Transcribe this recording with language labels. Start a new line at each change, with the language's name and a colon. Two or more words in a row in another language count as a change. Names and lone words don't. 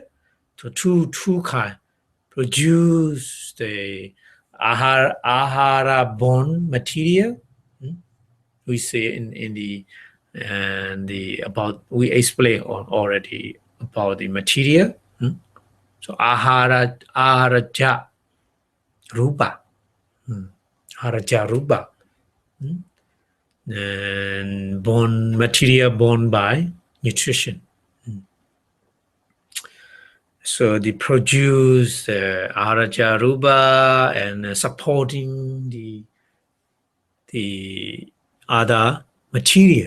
English: So two kind produce the āhāra born material. We say in the about we explained already about the material.
Pali: So āhāra ja rupa, āhāra rupa,
English: and material born by nutrition. So they produce
Pali: āhāra rupa
English: and supporting the other material.